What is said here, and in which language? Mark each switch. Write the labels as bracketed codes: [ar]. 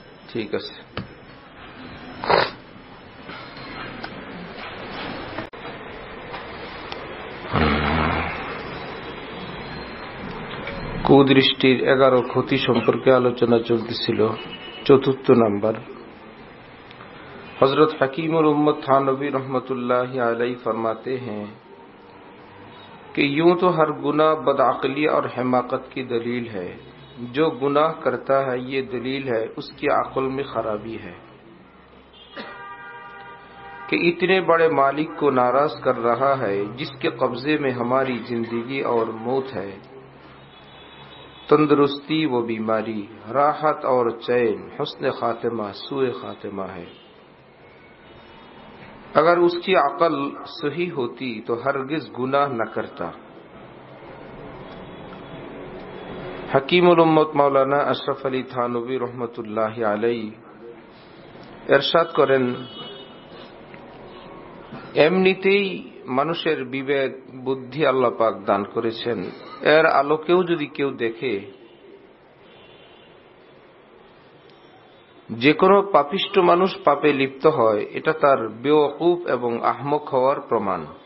[bn] ঠিক আছে। কুদৃষ্টির 11 ক্ষতি সম্পর্কে আলোচনা চলতেছিল। 4th নাম্বার, [hi] हजरत हकीमुल उम्मत थानवी रहमतुल्लाहि अलैहि फरमाते हैं कि यूं तो हर गुनाह बदअक्ली और हिमाकत की दलील है। जो गुनाह करता है ये दलील है उसकी अक्ल में खराबी है कि इतने बड़े मालिक को नाराज कर रहा है जिसके कब्जे में हमारी जिंदगी और मौत है, तंदुरुस्ती व बीमारी, राहत और चैन, हुस्न खातिमा, सुए खातिमा है। अगर उसकी अकल सही होती तो हरगिज गुनाह न करता। हकीमुल उम्मत मौलाना अशरफ अली थानवी रहमतुल्लाहि अलैहि इरशाद करें, [bn] এমনিতেই মানুষের বিবেক বুদ্ধি আল্লাহ পাক দান করেছেন, এর আলোকেও যদি কেউ দেখে যে কোনো পাপিষ্ট মানুষ পাপে লিপ্ত হয়, এটা তার বেওয়াকুফ এবং আহমক হওয়ার প্রমাণ।